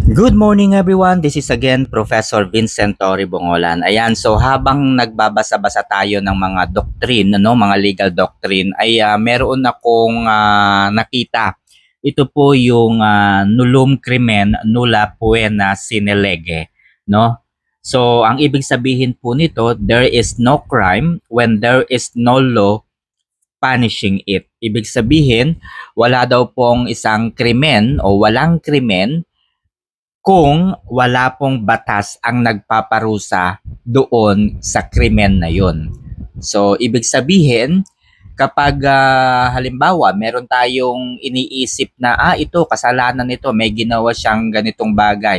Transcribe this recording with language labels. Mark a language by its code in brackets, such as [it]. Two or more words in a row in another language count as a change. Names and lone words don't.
[en] Good morning everyone. This is again Professor Vincent Torre Bongolan. [tl] Ayan, so habang nagbabasa-basa tayo ng mga doctrine, mga [en] legal doctrine, [tl] ay meron akong nakita. Ito po yung [la] nullum crimen nulla poena sine lege, [tl] no? So, ang ibig sabihin po nito, [en] there is no crime when there is no law punishing it. [tl] Ibig sabihin, wala daw pong isang krimen o walang krimen kung wala pong batas ang nagpaparusa doon sa krimen na yon. So, ibig sabihin, kapag halimbawa meron tayong iniisip na ito kasalanan nito, may ginawa siyang ganitong bagay.